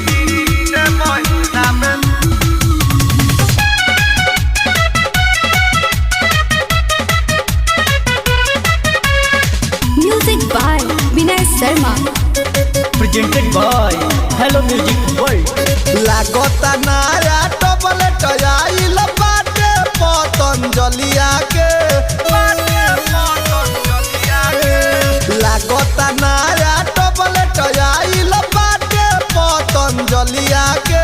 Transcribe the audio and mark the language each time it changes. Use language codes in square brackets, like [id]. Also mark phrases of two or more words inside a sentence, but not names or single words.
[en] Music by Vinay Sharma। Presented by Hello Music World। [bho] लागता नया टबलेट आइल बाटे पतंजलिया के, लागता नया टबलेट आइल बाटे पतंजलिया के।